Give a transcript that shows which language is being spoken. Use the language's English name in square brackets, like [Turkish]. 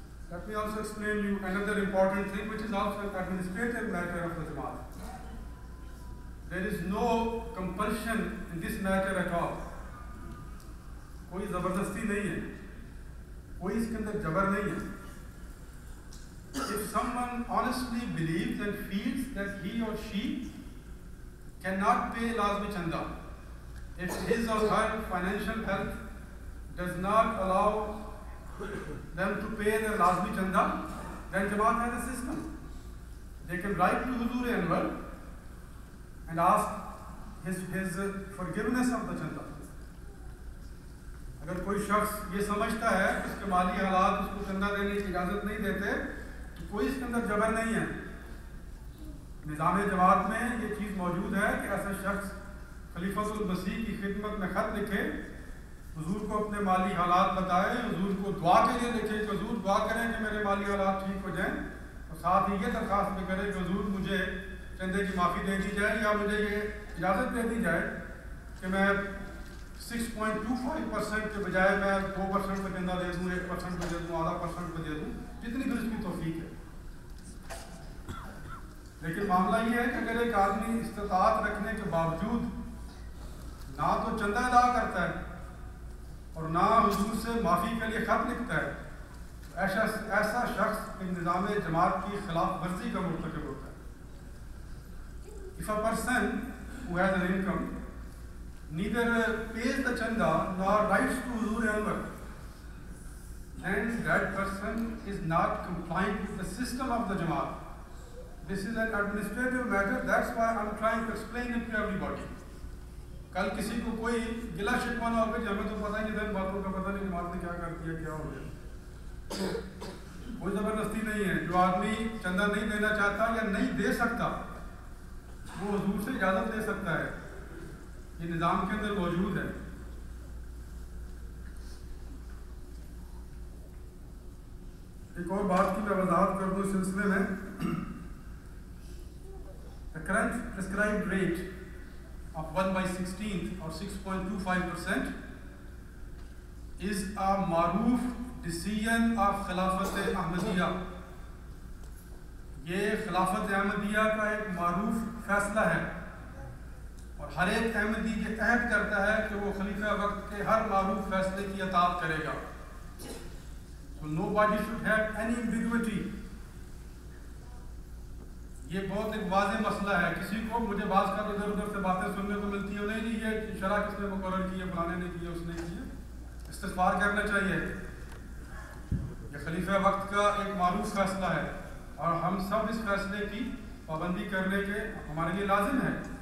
[English] Let me also explain you another important thing, which is also an administrative matter of the Jamaat. There is no compulsion in this matter at all. [Urdu] کوئی زبردستی نہیں ہے, کوئی اس کے اندر جبر نہیں ہے. [English] If someone honestly believes and feels that he or she cannot pay lazmi chanda, if his or her financial health does not allow them to pay their lazmi chanda, then Jamaat has a system. They can write to Huzur Anwar and ask his forgiveness of the chanda. [Urdu] اگر کوئی شخص یہ سمجھتا ہے کہ اس کے مالی حالات اس کو چندہ دینے کی اجازت نہیں دیتے تو کوئی اس کے اندر جبر نہیں ہے. نظام جماعت میں یہ چیز موجود ہے کہ ایسا شخص خلیفۃ المسیح کی خدمت میں خط لکھے, حضور کو اپنے مالی حالات بتائے, حضور کو دعا کے لیے لکھے کہ حضور دعا کریں کہ میرے مالی حالات ٹھیک ہو جائیں, اور ساتھ ہی یہ درخواست بھی کرے کہ حضور مجھے چندے کی معافی دے دی جائے, یا مجھے یہ اجازت دے دی جائے کہ میں 6.25% کے بجائے میں 2% پہ چندہ دے دوں, 1% پہ دے دوں, آدھا % پہ دے دوں, جتنی بھی اس کی توفیق ہے. لیکن معاملہ یہ ہے کہ اگر ایک آدمی استطاعت رکھنے کے باوجود نہ تو چندہ ادا کرتا ہے اور نہ حضور سے معافی کے لیے خط لکھتا ہے, ایسا شخص نظام جماعت کی خلاف ورزی کا مرتکب ہوتا ہے. [English] If a person who has an income neither pays the chanda nor writes to Huzur Anwar, then that person is not compliant with the system of the Jamaat. This is an administrative matter, that's why I am trying to explain it to everybody. [Urdu] کل کسی کو کوئی گلا شکوہ نہ ہوگا کہ ہمیں تو پتہ ہی نہیں, دن باتوں کا پتہ نہیں جماعت نے کیا کر دیا, کیا ہو گیا. کوئی زبردستی نہیں ہے. جو آدمی چندہ نہیں دینا چاہتا یا نہیں دے سکتا وہ حضور سے اجازت لے سکتا ہے, یہ نظام کے اندر موجود ہے. ایک اور بات کی میں وضاحت کر دوں اس سلسلے میں. [English] The current prescribed rate of 1/16 or 6.25% is a معروف decision of Khilafat Ahmadiyya. [Urdu] یہ خلافت احمدیہ کا ایک معروف فیصلہ ہے, اور ہر ایک احمدی یہ عہد کرتا ہے کہ وہ خلیفہ وقت کے ہر معروف فیصلے کی اطاعت کرے گا. [English] So nobody should have any ambiguity. [Urdu] یہ بہت ایک واضح مسئلہ ہے. کسی کو مجھے بعض کا ادھر ادھر سے باتیں سننے کو ملتی ہیں, نہیں یہ شرع کس نے مقرر کی ہے, فلانے نے کی ہے, اس نے کی ہے. استغفار کرنا چاہیے. یہ خلیفہ وقت کا ایک معروف فیصلہ ہے اور ہم سب اس فیصلے کی پابندی کرنے کے ہمارے لیے لازم ہے.